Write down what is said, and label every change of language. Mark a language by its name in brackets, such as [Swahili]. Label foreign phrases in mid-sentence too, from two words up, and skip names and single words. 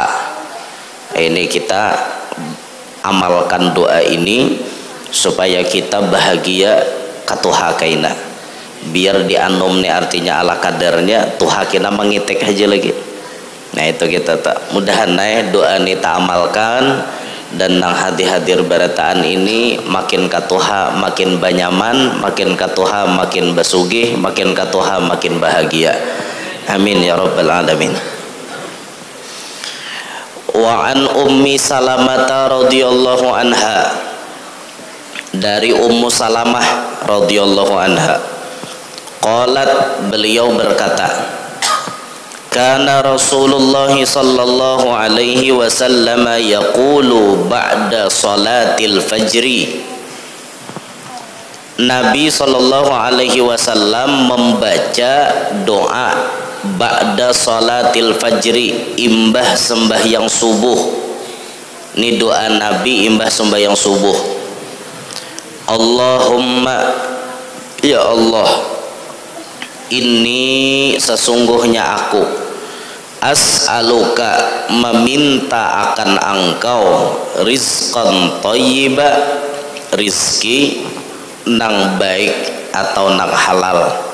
[Banjar] Ini kita amalkan doa ini supaya kita bahagia katuha kaina, biar dianum nih, artinya ala kadarnya tuha kina mengitik aja lagi. Nah itu kita tak mudahan doa ini tak amalkan, dan nang hadir barataan ini makin katuha makin banyaman, makin katuha makin basugih, makin katuha makin bahagia. [Arabic] آمين يا رب العالمين وعن أم سلمة رضي الله عنها, [Banjar] dari Ummu Salamah [Arabic] رضي الله عنها قالت, [Banjar] beliau berkata, [Arabic] كان رسول الله صلى الله عليه وسلم يقول بعد صلاة الفجر. [Banjar] Nabi [Arabic] صلى الله عليه وسلم [Banjar] membaca doa [Arabic] بعد صلاة الفجر, [Banjar] imbah sembahyang subuh. Ini doa Nabi imbah sembahyang subuh. Allahumma, ya Allah, ini sesungguhnya aku as'aluka, meminta akan Engkau, [Arabic] رزقا طيبا, [Banjar] rizki nang baik atau nang halal,